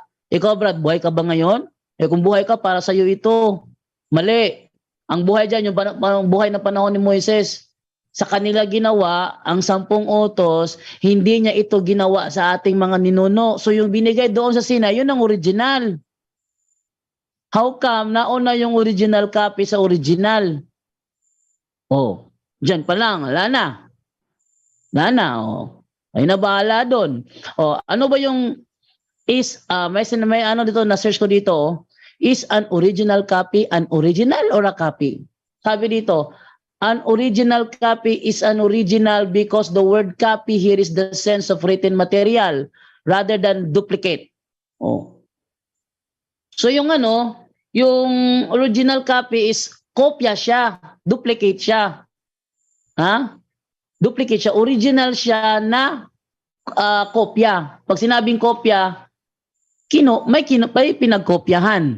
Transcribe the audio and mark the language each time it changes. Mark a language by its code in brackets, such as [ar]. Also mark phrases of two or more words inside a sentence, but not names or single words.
[tl] Ikaw, Brad, buhay ka ba ngayon? Kung buhay ka, para sa'yo ito. Mali. Ang buhay dyan, yung buhay na panahon ni Moises. Sa kanila ginawa, ang 10 utos, hindi niya ito ginawa sa ating mga ninuno. So yung binigay doon sa Sinai, yun ang original. [en] How come [tl] nauna yung [en] original copy [tl] sa original? Diyan pa lang, wala na. Ay nabahala doon. Ano ba yung may dito na search ko dito, [en] is an original copy an original or a copy? [tl] Sabi dito, [en] an original copy is an original because the word copy here is the sense of written material rather than duplicate. [tl] So yung yung [en] original copy is [tl] kopya siya, duplicate siya. Duplicate siya, original siya na kopya. Pag sinabing kopya, may pinagkopyahan.